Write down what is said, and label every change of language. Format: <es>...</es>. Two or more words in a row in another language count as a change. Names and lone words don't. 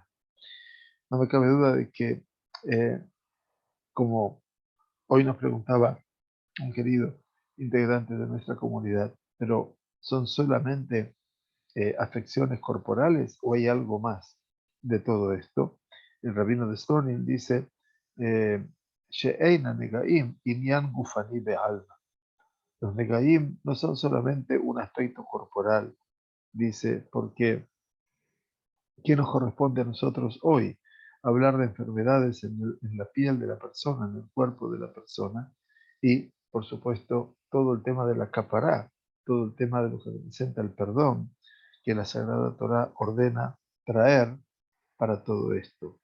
<es>No me cabe duda de que, eh, como hoy nos preguntaba un querido integrante de nuestra comunidad, pero ¿son solamente afecciones corporales o hay algo más de todo esto? El rabino de Stonin dice,</es> <he>"שאינה נגעים ענין גופני בעלמא".</he> <es>Los negaim no son solamente un aspecto corporal, dice, porque ¿qué nos corresponde a nosotros hoy? Hablar de enfermedades en la piel de la persona, en el cuerpo de la persona, y, por supuesto, todo el tema de la capará, todo el tema de lo que representa el perdón, que la Sagrada Torá ordena traer para todo esto.</es>